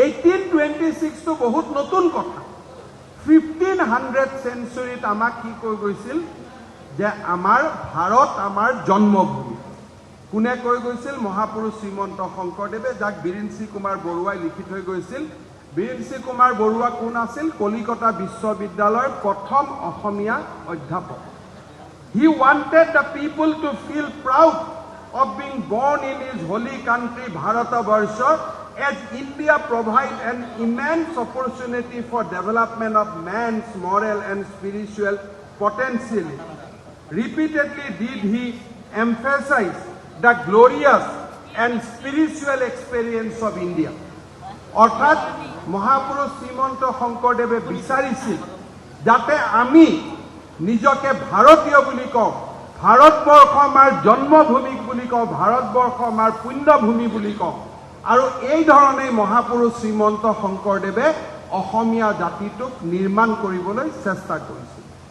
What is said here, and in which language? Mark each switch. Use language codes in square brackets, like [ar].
[as] 1826টো বহুত নতুন কথা। 1500 centuryত আমাক কি কৈ গৈছিল যে আমাৰ ভাৰত আমাৰ জন্মভূমি। কোনে কৈ গৈছিল? মহাপুৰুষ শ্ৰীমন্ত শংকৰদেৱে, যাক বিৰিঞ্চি কুমাৰ বৰুৱাই লিখি থৈ গৈছিল। বিৰিঞ্চি কুমাৰ বৰুৱা কোন আছিল? কলিকতা বিশ্ববিদ্যালয়ৰ প্ৰথম অসমীয়া অধ্যাপক। [en] He wanted the people to feel proud of being born in his holy country Bharatabarsha, as India provides an immense opportunity for development of man's moral and spiritual potential. Repeatedly did he emphasize the glorious and spiritual experience of India. [as] অৰ্থাৎ মহাপুৰুষ শ্ৰীমন্ত শংকৰদেৱে বিচাৰিছিল যাতে আমি নিজকে ভাৰতীয় বুলি কওঁ, ভাৰতবৰ্ষ আমাৰ জন্মভূমি বুলি কওঁ, ভাৰতবৰ্ষ আমাৰ পুণ্যভূমি বুলি কওঁ। আৰু এই ধৰণেই মহাপুৰুষ শ্ৰীমন্ত শংকৰদেৱে অসমীয়া জাতিটোক নিৰ্মাণ কৰিবলৈ চেষ্টা কৰিছিল।